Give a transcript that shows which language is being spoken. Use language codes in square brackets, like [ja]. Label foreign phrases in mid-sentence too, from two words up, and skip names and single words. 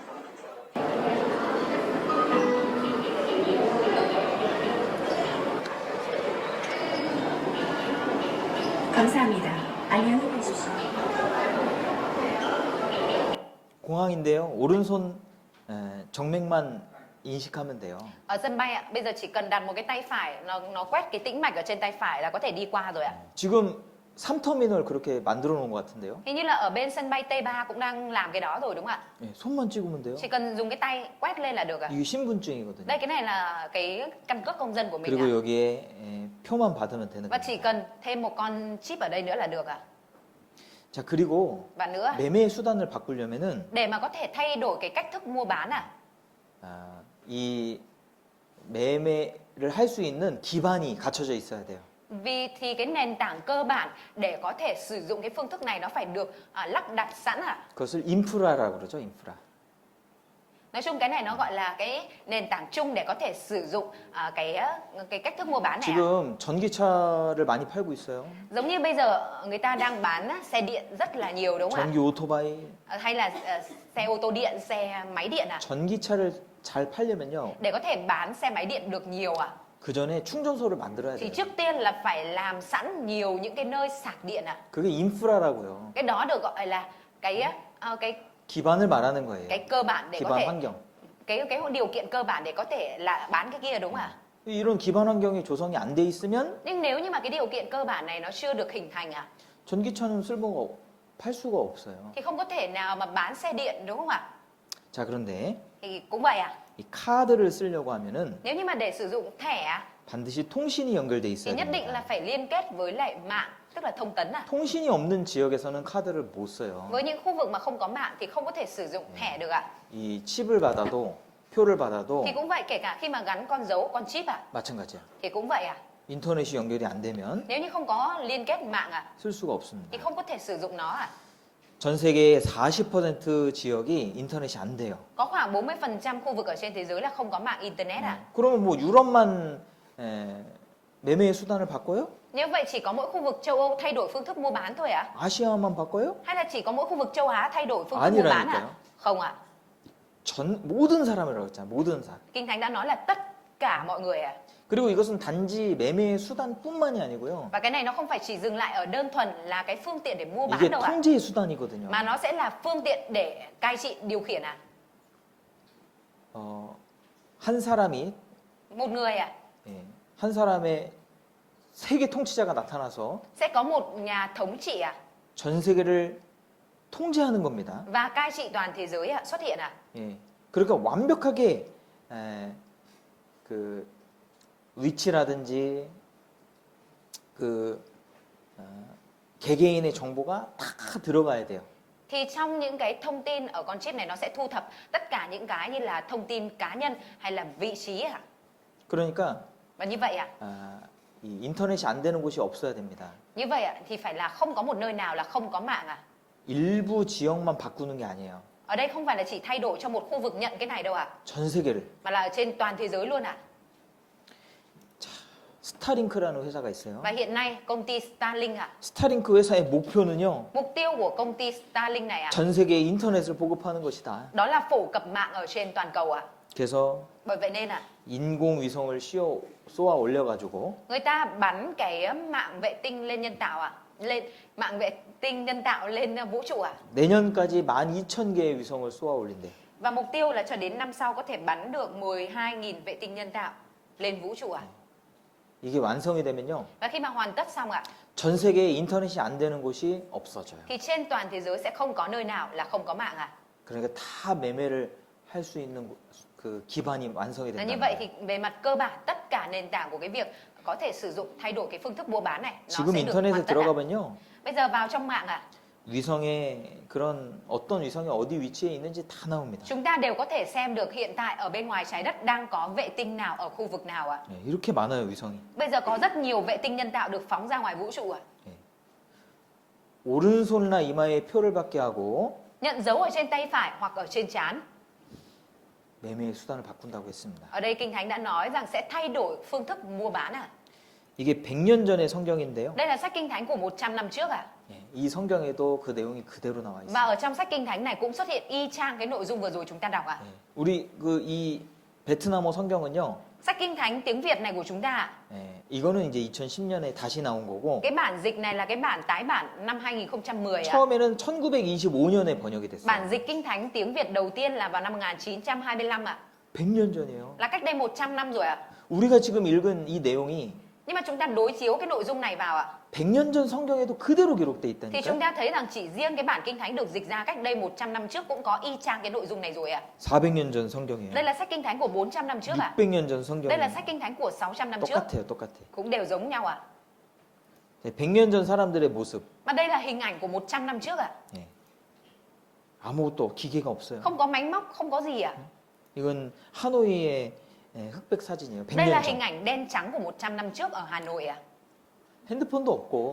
[ko] 감사합니다. 안녕히 계십시오. 공항인데요. 오른손 정맥만 인식하면 돼요. [vi] Ở sân bay ạ, bây giờ chỉ cần đặt một cái tay phải, nó quét cái tĩnh mạch ở trên tay phải là có thể đi qua rồi ạ. [ko] 지금 3터미널 그렇게 만들어 놓은 것 같은데요. [vi] Hình như là ở bên sân bay T3 cũng đang làm cái đó rồi, đúng không ạ? [ko] 네, 손만 찍으면 돼요. [vi] Chỉ cần dùng cái tay quét lên là được ạ. [ko] 이게 신분증이거든요. [vi] Đây, cái này là cái căn cước công dân của mình [ko] 그리고 [vi] ạ. [ko] 여기에 표만 받으면 되는 [vi] Và [ko] 거예요. [vi] chỉ cần thêm một con chip ở đây nữa là được ạ. [ko] 자, 그리고 [vi] Và nữa, [ko] 매매 수단을 바꾸려면은 [vi] để mà có thể thay đổi cái cách thức mua bán ạ, [ko] 이 매매를 할 수 있는 기반이 갖춰져 있어야 돼요. [vi] vì thì cái nền tảng cơ bản để có thể sử dụng cái phương thức này nó phải được lắp đặt sẵn ạ. [ko] 그것을 인프라라고 그러죠, 인프라. [vi] Nói chung cái này nó gọi là cái nền tảng chung để có thể sử dụng cái cách thức mua bán này ạ. [ko] 지금 전기차를 많이 팔고 있어요. [vi] Giống như bây giờ người ta đang bán xe điện rất là nhiều, đúng không ạ? [ko] 전기 오토바이. [vi] Hay là xe ô tô điện, xe máy điện ạ. [ko] 전기차를 잘 팔려면요. [vi] Để có thể bán xe máy điện được nhiều ạ, [ko] 그 전에 충전소를 만들어야 [vi] thì [ko] 돼요. [vi] trước tiên là phải làm sẵn nhiều những cái nơi sạc điện ạ. [ko] 그게 인프라라고요. [vi] Cái đó được gọi là cái [ko] 기반을 말하는 거예요. [vi] cái cơ bản để có [ko] 기반 [vi] thể [ko] 환경. [vi] cái điều kiện cơ bản để có thể là bán cái kia, đúng không ạ? [ko] 이런 기반 환경이 조성이 안 돼 있으면 [vi] Nhưng nếu như mà cái điều kiện cơ bản này nó chưa được hình thành ạ, [ko] 전기차는 팔 수가 없어요. [vi] thì không có thể nào mà bán xe điện đúng không ạ? [ko] 자, 그런데 [vi] Thì cũng vậy à? [ko] 이 카드를 쓰려고 하면은 [vi] Nếu như mà để sử dụng thẻ [ko] 반드시 통신이 연결돼 [vi] thì [ko] 있어야 [vi] nhất định [ko] 됩니다. [vi] là phải liên kết với lại mạng, tức là thông tấn à? [ko] 통신이 없는 지역에서는 카드를 못 써요. [vi] Với những khu vực mà không có mạng thì không có thể sử dụng thẻ được ạ. [ko] 이 칩을 받아도 표를 받아도 [vi] Thì cũng vậy, kể cả khi mà gắn con dấu, con chip à? [ko] 마찬가지야. [vi] Thì cũng vậy à? [ko] 인터넷이 연결이 안 되면 [vi] Nếu như không có liên kết mạng à? [ko] 쓸 수가 없습니다. [vi] Thì không có thể sử dụng nó à? [ko] 전 세계의 40% 지역이 인터넷이 안 돼요. [vi] Có khoảng 40% khu vực ở trên thế giới là không có mạng internet à? [ko] 그러면 뭐 유럽만 매매의 수단을 바꿔요? [vi] Nếu vậy chỉ có mỗi khu vực châu Âu thay đổi phương thức mua bán thôi à? [ko] 아시아만 바꿔요? [vi] Hay là chỉ có mỗi khu vực châu Á thay đổi phương thức mua bán à? [ko] 아니라니까요. [vi] Không ạ. [ko] 모든 사람이라고 했잖아요. 모든 사람. [vi] Kinh Thánh đã nói là tất cả mọi người à. [ko] 그리고 이것은 단지 매매의 수단뿐만이 아니고요. [vi] Và cái này nó không phải chỉ dừng lại ở đơn thuần là cái phương tiện để mua bán [ko] 이게 [vi] đâu ạ. [ko] 통제의 수단이거든요. [vi] Mà nó sẽ là phương tiện để cai trị, điều khiển à. [ko] 한 사람이 [vi] Một người à, [ko] 한 사람의 세계 통치자가 나타나서 [vi] sẽ có một nhà thống trị à, [ko] 전 세계를 통제하는 겁니다. [vi] và cai trị toàn thế giới à, xuất hiện à. [ko] 예. 그러니까 완벽하게 그 위치라든지 그 개개인의 정보가 다 들어가야 돼요. [vi] Thì trong những cái thông tin ở con chip này nó sẽ thu thập tất cả những cái như là thông tin cá nhân hay là vị trí à. [ko] 그러니까 [vi] Và như vậy à, [ko] 이 인터넷이 안 되는 곳이 없어야 됩니다. [vi] như vậy à, thì phải là không có một nơi nào là không có mạng à. [ko] 일부 지역만 바꾸는 게 아니에요. [vi] Ở đây không phải là chỉ thay đổi cho một khu vực nhận cái này đâu à, [ko] 전 세계를. [vi] mà là ở trên toàn thế giới luôn à. [ko] 스타링크라는 회사가 있어요. [vi] Và hiện nay công ty Starlink à, [ko] 스타링크 회사의 목표는요. [vi] mục tiêu của công ty Starlink này à, [ko] 전 세계에 인터넷을 보급하는 것이다. [vi] đó là phổ cập mạng ở trên toàn cầu à. [ko] 그래서 [vi] Bởi vậy nên à, [ko] 인공위성을 쏘아 올려가지고 [vi] người ta bắn cái mạng vệ tinh lên nhân tạo à, lên mạng vệ tinh nhân tạo lên vũ trụ à. [ko] 내년까지 12,000개의 위성을 쏘아 올린대. [vi] Và mục tiêu là cho đến năm sau có thể bắn được 12.000 vệ tinh nhân tạo lên vũ trụ à. [ko] 이게 완성이 되면요. [vi] Và khi mà hoàn tất xong ạ, [ko] 전 세계에 인터넷이 안 되는 곳이 없어져요. [vi] thì trên toàn thế giới sẽ không có nơi nào là không có mạng à. [ko] 그러니까 다 매매를 할 수 있는 그 기반이 완성이 [vi] Là như [ko] 된다는 [vi] vậy [ko] 거예요. [vi] thì về mặt cơ bản tất cả nền tảng của cái việc có thể sử dụng thay đổi cái phương thức mua bán này nó [ko] 지금 [vi] sẽ được [ko] 인터넷에 [vi] hoàn tất ạ. [ko] 들어가면요. [vi] Bây giờ vào trong mạng ạ, [ko] 위성에 그런 어떤 위성이 어디 위치에 있는지 다 나옵니다. [vi] chúng ta đều có thể xem được hiện tại ở bên ngoài trái đất đang có vệ tinh nào ở khu vực nào ạ. [ko] 네, 이렇게 많아요, 위성이. [vi] Bây giờ có rất nhiều vệ tinh nhân tạo được phóng ra ngoài vũ trụ ạ. [ko] 오른손이나 이마에 표를 받게 하고 [vi] Nhận dấu ở trên tay phải hoặc ở trên trán. [ko] 매매의 수단을 바꾼다고 했습니다. [vi] Ở đây Kinh Thánh đã nói rằng sẽ thay đổi phương thức mua bán à. [ko] 이게 100년 전의 성경인데요. [vi] Đây là sách Kinh Thánh của 100 năm trước à. [ko] 이 성경에도 그 내용이 그대로 나와 있어요. [vi] Và ở trong sách Kinh Thánh này cũng xuất hiện y chang cái nội dung vừa rồi chúng ta đọc à. [ko] 우리 그 이 베트남어 성경은요. [vi] Sách Kinh Thánh tiếng Việt này của chúng ta, [ko] 이거는 이제 2010년에 다시 나온 거고. [vi] cái bản dịch này là cái bản tái bản năm 2010 ạ. [ko] 처음에는 1925년에 번역이 됐어요. [vi] Bản dịch Kinh Thánh tiếng Việt đầu tiên là vào năm 1925 ạ. [ko] 100년 전이에요. [vi] Là cách đây 100 năm rồi ạ. [ko] 우리가 지금 읽은 이 내용이 [vi] Nhưng mà chúng ta đối chiếu cái nội dung này vào ạ, [ko] 100년 전 성경에도 그대로 기록돼 [vi] thì [ko] 있다니까요. [vi] chúng ta thấy rằng chỉ riêng cái bản Kinh Thánh được dịch ra cách đây 100 năm trước cũng có y chang cái nội dung này rồi ạ. [ko] 400년 전 성경이에요. [vi] Đây là sách Kinh Thánh của 400 năm trước ạ. [ko] 600년 전 성경이에요. [vi] Đây là sách Kinh Thánh của 600 năm trước. [ko] 똑같아요, 똑같아. [vi] Cũng đều giống nhau ạ. [ko] 100년 전 사람들의 모습. [vi] Mà đây là hình ảnh của 100 năm trước ạ. [ko] 아무것도 기계가 없어요. [vi] Không có máy móc, không có gì ạ. [ko] 이건 하노이의 흑백 사진이에요. 100년 [vi] Đây là [ko] 전. [vi] hình ảnh đen trắng của 100 năm trước ở Hà Nội ạ. [ko] 핸드폰도 없고